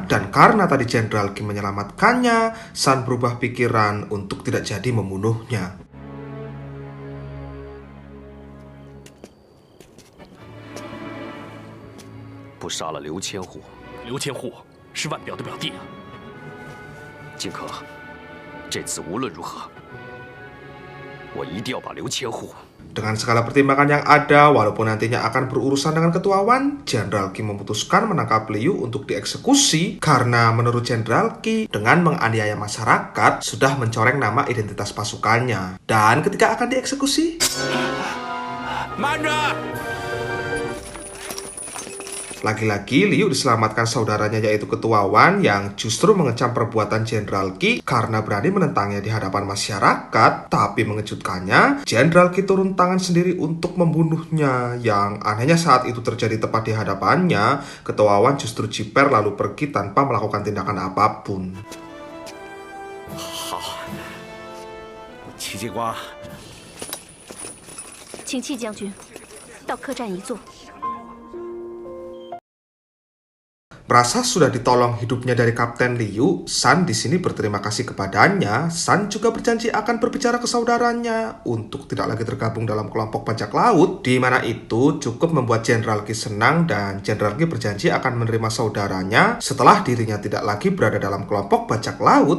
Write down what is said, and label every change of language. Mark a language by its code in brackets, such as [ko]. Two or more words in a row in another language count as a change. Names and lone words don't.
[id] Dan karena tadi Jenderal Qi menyelamatkannya, San berubah pikiran untuk tidak jadi membunuhnya. [zh] 不杀了刘千户，刘千户是万表的表弟啊。荆轲，这次无论如何，我一定要把刘千户。 [id] Dengan segala pertimbangan yang ada, walaupun nantinya akan berurusan dengan Ketua Wan, Jenderal Qi memutuskan menangkap Liu untuk dieksekusi karena menurut Jenderal Qi, dengan menganiaya masyarakat sudah mencoreng nama identitas pasukannya. Dan ketika akan dieksekusi, lagi-lagi Liu diselamatkan saudaranya yaitu Ketua Wan yang justru mengecam perbuatan Jenderal Qi karena berani menentangnya di hadapan masyarakat. Tapi mengejutkannya, Jenderal Qi turun tangan sendiri untuk membunuhnya. Yang anehnya saat itu terjadi tepat di hadapannya, Ketua Wan justru jiper lalu pergi tanpa melakukan tindakan apapun. [zh] 好，戚继光，请戚将军到客栈一坐。 [id] Merasa sudah ditolong hidupnya dari Kapten Liu, San di sini berterima kasih kepadanya. San juga berjanji akan berbicara ke saudaranya untuk tidak lagi tergabung dalam kelompok bajak laut, di mana itu cukup membuat Jenderal Qi senang dan Jenderal Qi berjanji akan menerima saudaranya setelah dirinya tidak lagi berada dalam kelompok bajak laut.